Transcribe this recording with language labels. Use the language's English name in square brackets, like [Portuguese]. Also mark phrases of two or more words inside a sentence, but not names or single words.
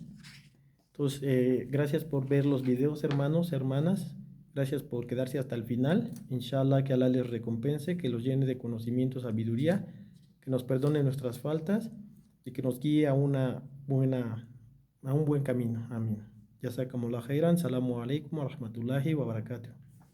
[Spanish] Entonces, gracias por ver los videos, hermanos, hermanas. Gracias por quedarse hasta el final. Inshallah, que Allah les recompense, que los llene de conocimiento, sabiduría, que nos perdone nuestras faltas y que nos guíe a un buen camino. Amén. [Arabic] جزاكم الله خيرا. السلام عليكم ورحمة الله وبركاته.